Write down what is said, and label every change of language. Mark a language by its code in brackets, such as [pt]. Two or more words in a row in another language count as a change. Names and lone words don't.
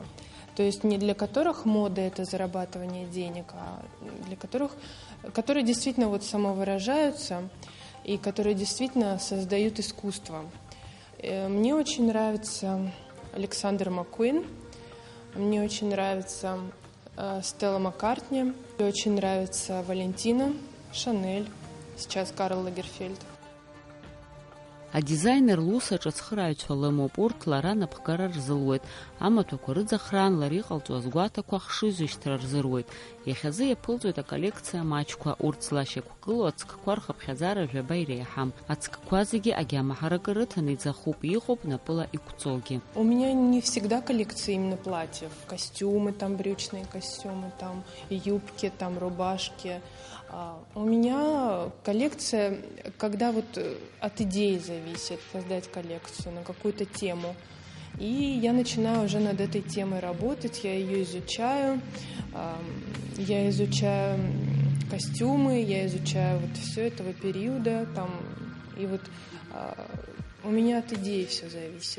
[ru] То есть не для которых мода – это зарабатывание денег, а для которые действительно вот самовыражаются и которые действительно создают искусство. Мне очень нравится Александр Маккуин, мне очень нравится Стелла Маккартни, мне очень нравится Валентина, Шанель, сейчас Карл Лагерфельд. [ab] Адизайнер луса ҿыцхырааҩцәа лымоуп, урҭ лара напхгара рзылуеит, амаҭәақәа рыӡахраан лара иҟалҵо азгәаҭақәа хшыҩзышьҭра рзыруеит. Иахьазы иаԥылҵоит аколлекциа маҷқәа, урҭ злашьақәгылоу ацкқәа рхыԥхьаӡара жәаба иреиҳам. Ацкқәа зегьы агьамаҳаракы рыҭаны иӡахуп, иҟоуп напыла иқәҵогьы. [ru] У меня не всегда коллекция именно платьев, костюмы, там брючные костюмы, там юбки, там рубашки. У меня коллекция, когда вот от идеи зависит создать коллекцию на какую-то тему. И я начинаю уже над этой темой работать, я ее изучаю, я изучаю костюмы, я изучаю вот все этого периода, там, и вот у меня от идеи все зависит.